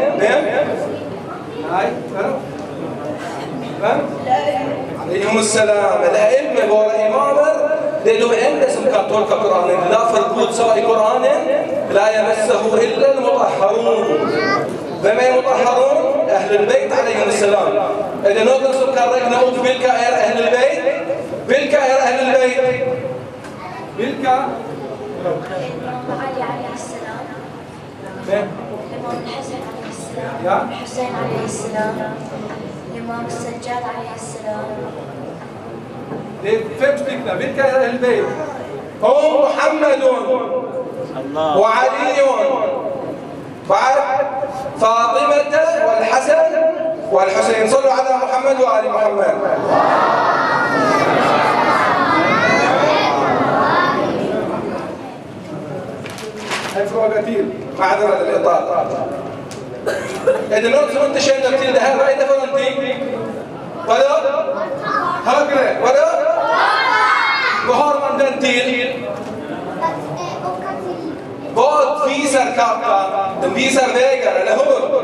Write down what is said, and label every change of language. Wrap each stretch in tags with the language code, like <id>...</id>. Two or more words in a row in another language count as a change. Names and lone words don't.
<sv>Vem? Nej. Vem? Alaihimussalam. El-ilm med våra imamer. Det är de enda som kan tolka Koranen. Därför Gud sa i Koranen:</sv> <ar>لا يمسه إلا المطهرون.</ar> <sv>Vem är mutahharun?</sv> <ar>أهل البيت عليهم السلام.</ar> <sv>Är det någon som kan räkna ut vilka är Ahlul Bayt? Vilka är Ahlul Bayt? Vilka?</sv> <ar>علي عليه السلام. الإمام الحسن عليه السلام. الحسين عليه السلام. الإمام السجاد عليه السلام.</ar> <sv>Det är 5 stycken. Vilka är Ahlul Bayt?</sv> <ar>Muhammadun. وعلي بعد فاطمة والحسن والحسين. صلوا على محمد وآل محمد.</ar> <sv>En fråga till.</sv> <ar>معذرة الإطالة.</ar> <sv>Är det något som inte känner till det här? Vad är det för någonting? Vadå? Högre. Vadå? Vad har man den till? Vad visar kartan? Den visar vägar, eller hur?</sv>